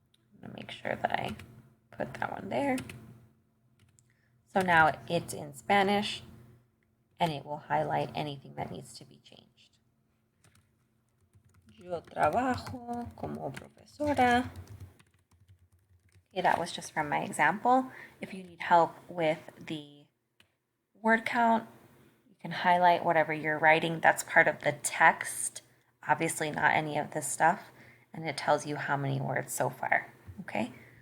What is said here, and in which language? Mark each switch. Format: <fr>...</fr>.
<en>I'm going to make sure that I put that one there. So now it's in Spanish and it will highlight anything that needs to be changed.</en> <es>Yo trabajo como profesora.</es> <en>Okay, that was just from my example. If you need help with the word count, you can highlight whatever you're writing. That's part of the text, obviously not any of this stuff, and it tells you how many words so far, okay?</en>